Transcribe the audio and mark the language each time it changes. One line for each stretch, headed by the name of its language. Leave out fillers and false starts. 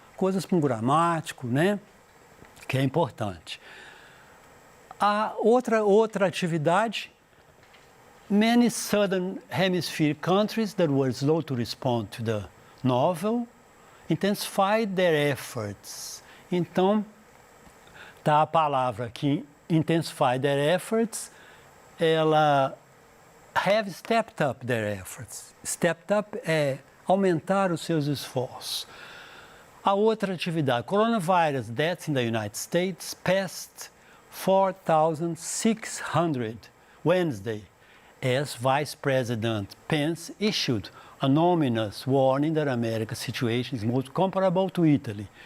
Portuguese: Coisas para um gramático, né? Que é importante. A outra atividade
English: many southern hemisphere countries that were slow to respond to the novel intensified their efforts.
Portuguese: Então, tá a palavra aqui,
English: intensify their efforts,
Portuguese: ela
English: have stepped up their efforts.
Portuguese: Stepped up é aumentar os seus esforços. A outra atividade,
English: coronavirus deaths in the United States passed 4,600 Wednesday, as Vice President Pence issued a ominous warning that America's situation is most comparable to Italy.